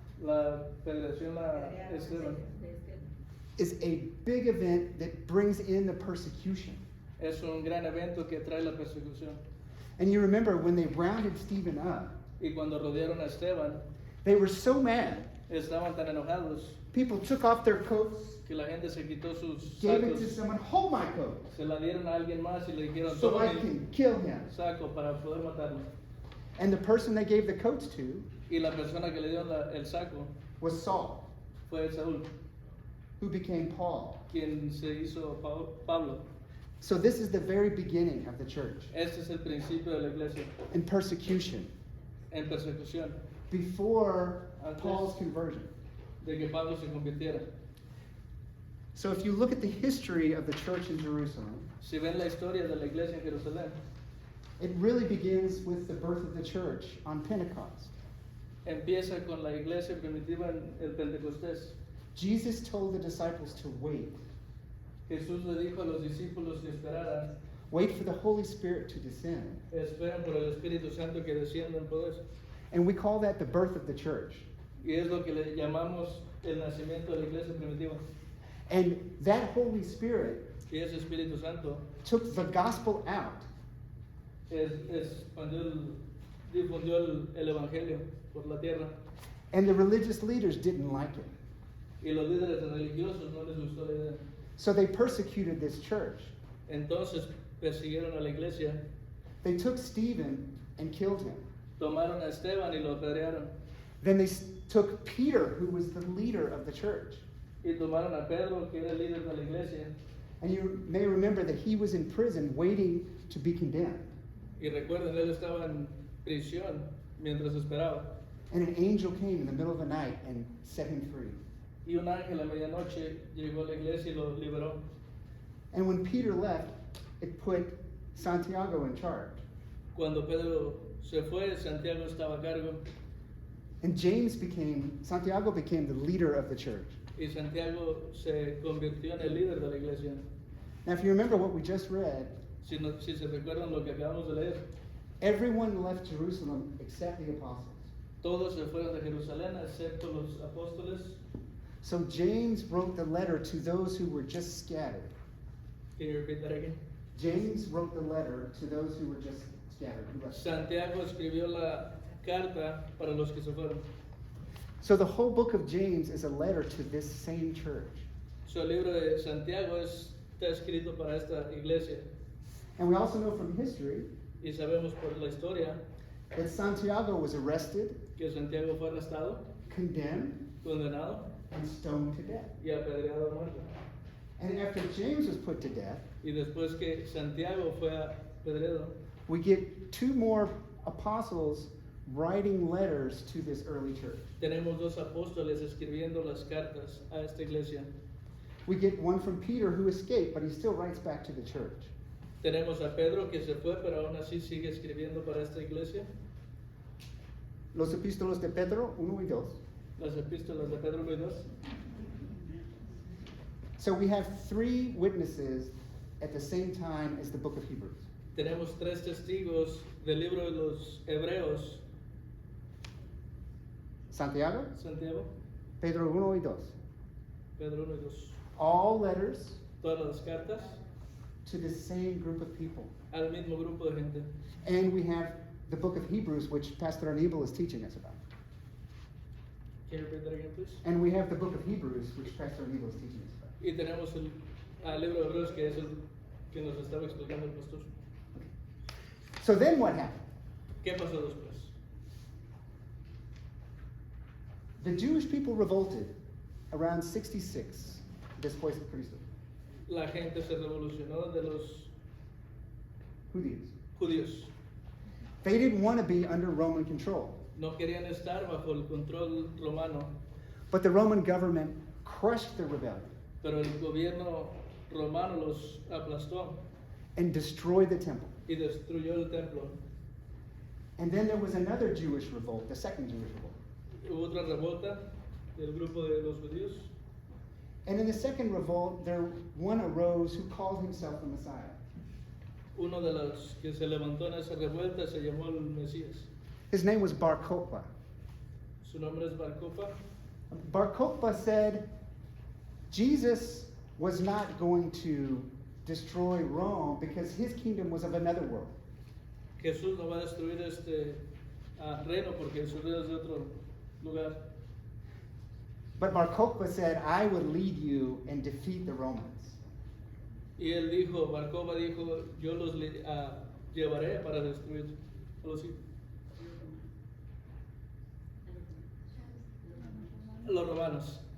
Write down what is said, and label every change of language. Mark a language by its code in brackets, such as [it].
[es] la federación a Esteban [en] is a big event that brings in the persecution. [es] es un gran evento que trae la persecución. [en] And you remember when they rounded Stephen up, [es] Y cuando rodearon a Esteban, [en] they were so mad. [es] estaban tan enojados [en] People took off their coats, [es] que la gente se quitó sus [en] gave it to [es] sacos, [en] someone, hold my coat, [es] se la dieron a alguien más y le dijeron, [en] so [es] toma [en] I [es] mi [en] can kill him. [es] saco para poder matarlo. [en] And the person they gave the coats to [es] Y la persona que le dio el saco [en] was Saul, [es] fue Saúl, [en] who became Paul. [es] quien se hizo Pablo. [en] So this is the very beginning of the church [es] Este es el principio de la iglesia, [en] in persecution, [es] en persecución, [en] before [es] Antes. [en] Paul's conversion. [es] de que Pablo se convirtiera. [en] So if you look at the history of the church in Jerusalem, [es] Si ven la historia de la iglesia en Jerusalén, [en] it really begins with the birth of the church on Pentecost. [es] empieza con la iglesia primitiva en el Pentecostés. [en] Jesus told the disciples to wait. [es] Jesús le dijo a los discípulos que esperaran, [en] Wait for the Holy Spirit to descend. [es] esperan por el Espíritu Santo que descienda en poder. [en] And we call that the birth of the church. [es] Y es lo que le llamamos el nacimiento de la iglesia primitiva. [en] And that Holy Spirit [es] Y ese Espíritu Santo [en] took the gospel out [es] difundió el Evangelio por la tierra. [en] and the religious leaders didn't like it. [es] Y los líderes religiosos no les gustó la idea. [en] So they persecuted this church. [es] Entonces persiguieron a la iglesia, [en] They took Stephen and killed him. [es] tomaron a Esteban y lo apedrearon. [en] Then they took Peter, who was the leader of the church. [es] Y tomaron a Pedro, que era el líder de la iglesia. [en] And you may remember that he was in prison waiting to be condemned. [es] Y recuerden, él estaba en prisión mientras esperaba. [en] And an angel came in the middle of the night and set him free. [es] Y un ángel a medianoche llegó a la iglesia y lo liberó. [en] And when Peter left, it put Santiago in charge. [es] Cuando Pedro se fue, Santiago estaba a cargo. [en] And Santiago became the leader of the church. [es] Y Santiago se convirtió en el líder de la iglesia. [en] Now, if you remember what we just read, [es] Si se recuerdan lo que acabamos de leer, [en] everyone left Jerusalem except the apostles. [es] todos se fueron de Jerusalén excepto los apóstoles. [en] So James wrote the letter to those who were just scattered. Can you repeat that again? James wrote the letter to those who were just scattered. Who left. [es] Santiago escribió la carta para los que se fueron. [en] So the whole book of James is a letter to this same church. [es] So, el libro de Santiago está escrito para esta iglesia. [en] And we also know from history [es] Y sabemos por la historia [en] that Santiago was arrested, [es] que Santiago fue arrestado, [en] condemned, [es] condenado [en] and stoned to death. [es] y apedreado a muerte. [en] And after James was put to death, [es] Y después que Santiago fue apedreado, [en] we get two more apostles writing letters to this early church. [es] tenemos dos apóstoles escribiendo las cartas a esta iglesia. [en] We get one from Peter who escaped, but he still writes back to the church. [es] Tenemos a Pedro que se fue, pero aún así sigue escribiendo para esta iglesia. Los epístolos de Pedro 1 y 2. Las epístolas de Pedro 1 y 2. [en] So we have three witnesses at the same time as the book of Hebrews. [es] Tenemos tres testigos del libro de los Hebreos, Santiago, Santiago, Pedro 1 y 2. Pedro 1 y 2. [en] All letters [es] Todas las cartas [en] to the same group of people. [es] al mismo grupo de gente. [en] And we have the book of Hebrews, which Pastor Aníbal is teaching us about. Can you repeat that again, please? And we have the book of Hebrews, which Pastor Aníbal is teaching us about. [es] Y tenemos el libro de Hebreos, que es el que nos estaba explicando el pastor. [en] So then what happened? [es] ¿Qué pasó después? [en] The Jewish people revolted around 66 [es] después de Cristo. La gente se revolucionó de los Judíos. judíos. [en] They didn't want to be under Roman control, [es] No querían estar bajo el control romano, [en] but the Roman government crushed the rebellion [es] pero el gobierno romano los aplastó [en] and destroyed the temple. [es] y destruyó el templo. [en] And then there was another Jewish revolt, the second Jewish revolt. [es] Hubo otra revolta del grupo de los judíos. [en] And in the second revolt, there one arose who called himself the Messiah. [es] Uno de los que se levantó en esa revuelta se llamó el Mesías. [en] His name was Bar Kokhba. [es] Su nombre es Bar Kokhba. [en] Bar Kokhba said Jesus was not going to destroy Rome because his kingdom was of another world. [es] Jesús no va a destruir este reino porque su reino es de otro lugar. [en] But Bar Kokhba said, I will lead you and defeat the Romans. [es] Y él dijo, Bar Kokhba dijo, yo los llevaré para destruir a los romanos.